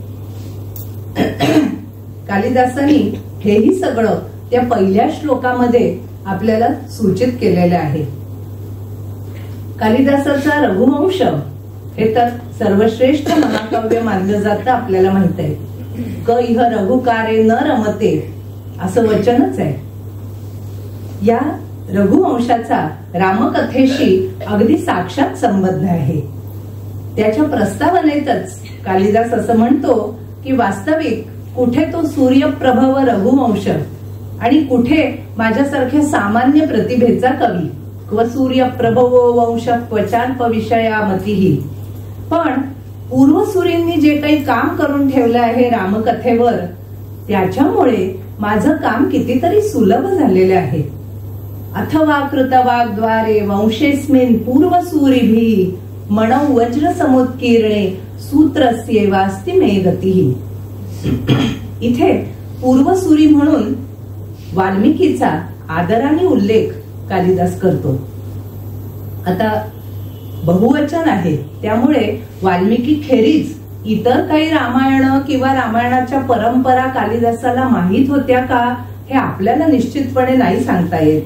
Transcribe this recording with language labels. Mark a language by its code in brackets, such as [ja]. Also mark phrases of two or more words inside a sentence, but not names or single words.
[mr] कालिदासांनी हेही सगळं त्या पहिल्या श्लोकामध्ये आपल्याला सूचित केलेलं आहे. कालिदासाचा रघुवंश हे तर सर्वश्रेष्ठ महाकाव्य मानलं जातं आपल्याला माहित आहे. [sa] क इह रघुकारे न रमते [mr] असं वचनच आहे. या रघुवंशाचा रामकथेशी अगदी साक्षात संबंध आहे. त्याच्या प्रस्तावनेतच कालिदास असं म्हणतो की वास्तविक कुठे तो सूर्यप्रभव रघुवंश आणि कुठे माझ्यासारख्या सामान्य प्रतिभेचा कवी. [sa] क्व सूर्यप्रभवो वंश क्वचाल्प विषयामतीही. [mr] पण पूर्वसूरींनी जे काही काम करून ठेवलं आहे रामकथेवर त्याच्यामुळे माझं काम कितीतरी सुलभ झालेलं आहे. [sa] अथवा कृतवाग्द्वारे वंशेस्मिन् पूर्वसूरिभिः मणौ वज्र समुत्कीर्णे सूत्रस्येवास्ति मे गतिः. [mr] इथे पूर्वसूरी म्हणून वाल्मिकीचा आदराने उल्लेख कालिदास करतो. आता बहुवचन आहे त्यामुळे वाल्मिकी खेरीज इतर काही रामायण किंवा रामायणाच्या परंपरा कालिदासाला माहीत होत्या का हे आपल्याला निश्चितपणे नाही सांगता येत.